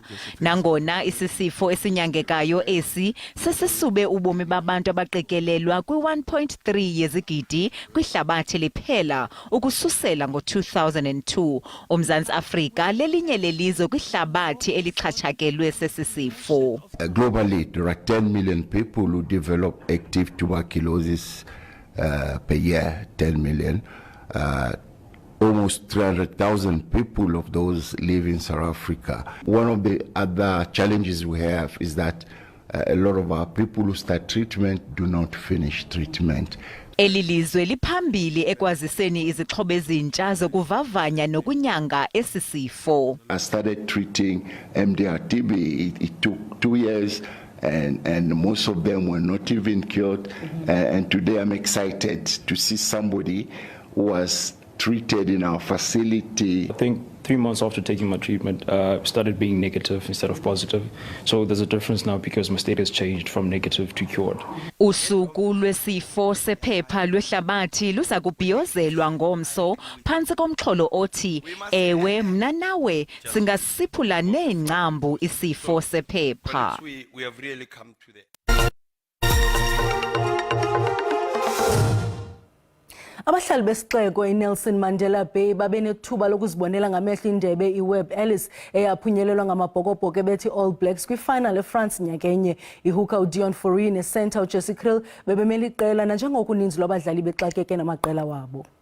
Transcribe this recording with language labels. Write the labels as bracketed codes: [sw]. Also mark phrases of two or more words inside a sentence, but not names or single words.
[xh] Nangona isisifo esinyangekayo esi sesisube ubomi babantu abaqikelelwa kwi-1.3 yezigidi kwihlabathi liphela ukususela ngo-2002. UMzantsi Afrika lelinye lelizwe kwihlabathi elichatshakelwe sesisifo. [en] Globally, there are 10 million people who develop active tuberculosis per year, 10 million. Almost 300,000 people of those live in South Africa. One of the other challenges we have is that a lot of our people who start treatment do not finish treatment. [xh] Eli lizwe liphambili ekwaziseni izixhobo ezintsha zokuvavanya nokunyanga esi sifo. [en] I started treating MDR-TB. It took 2 years. And most of them were not even cured. And today I'm excited to see somebody who was treated in our facility. I think 3 months after taking my treatment, started being negative instead of positive. So there's a difference now because my state has changed from negative to cured. [xh] Usuku lwesifo sephepha lwehlabathi luza kubhiyozelwa ngomso phantsi komxholo othi ewe mna nawe singasiphula neengcambu isifo sephepha. [en] We have really come to the [xh] Abahlali besixeko eNelson Mandela Bay babenethuba lokuzibonela ngamehlo indebe iWebb Ellis eyaphunyelelwa ngamabhokobhoko bethi All Blacks kwifinal eFrance nyakenye. Ihuka uDion Fourie necenter uJesse Kriel bebemele iqela nanjengoko uninzi lwabadlali bexakeke namaqela wabo.